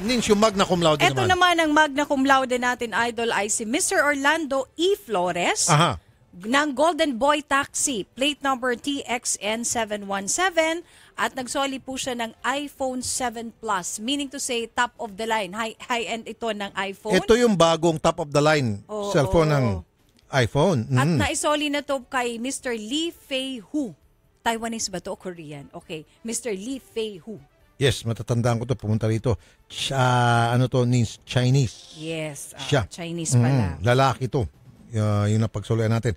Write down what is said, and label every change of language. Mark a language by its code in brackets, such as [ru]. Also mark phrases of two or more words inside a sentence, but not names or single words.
[tl] Nins, yung [la] magna cum laude [tl] Ito naman. naman ang [la] magna cum laude [tl] natin, Idol, ay si Mr. Orlando E. Flores Aha. ng Golden Boy Taxi, plate number TXN717, at nagsoli po siya ng iPhone 7 Plus, [en] meaning to say top of the line, high-end [tl] ito ng iPhone. Ito yung bagong [en] top of the line cellphone [tl] ng iPhone. At naisoli na to kay Mr. Lee Fei-Hu. Taiwanese ba to o Korean? Okay, Mr. Lee Fei-Hu. Yes, matatandaan ko to, pumunta rito. [en] Means Chinese. [tl] Yes, Siya. Chinese pala. Lalaki to. Yung napagsuluyan natin.